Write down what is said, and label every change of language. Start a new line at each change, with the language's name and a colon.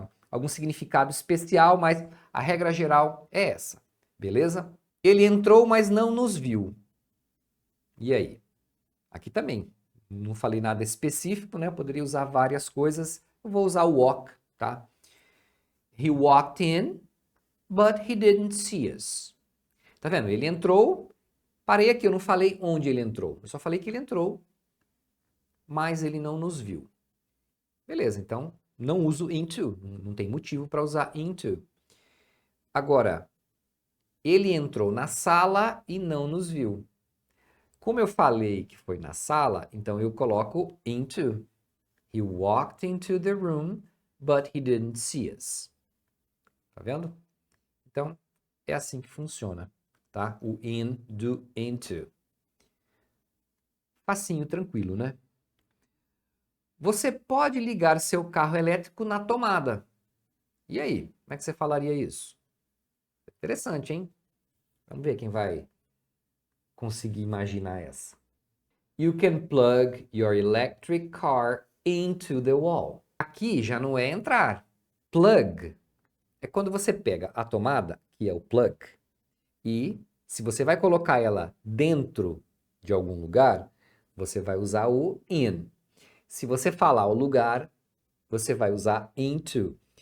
Portuguese: Algum significado especial, mas a regra geral é essa, beleza? Ele entrou, mas não nos viu. E aí? Aqui também. Não falei nada específico, né? Eu poderia usar várias coisas. Eu vou usar o walk, tá?
English: He walked in, but he didn't see us.
Portuguese: Tá vendo? Ele entrou. Parei aqui, eu não falei onde ele entrou. Eu só falei que ele entrou, mas ele não nos viu. Beleza, então não uso into. Não tem motivo para usar into. Agora, ele entrou na sala e não nos viu. Como eu falei que foi na sala, então eu coloco into.
English: He walked into the room, but he didn't see us.
Portuguese: Tá vendo? Então, é assim que funciona, tá? O in, do, into. Facinho, tranquilo, né? Você pode ligar seu carro elétrico na tomada. E aí? Como é que você falaria isso? Interessante, hein? Vamos ver quem vai conseguir imaginar essa.
English: You can plug your electric car into the wall.
Portuguese: Aqui já não é entrar. Plug é quando você pega a tomada, que é o plug, e se você vai colocar ela dentro de algum lugar, você vai usar o in. Se você falar o lugar, você vai usar into.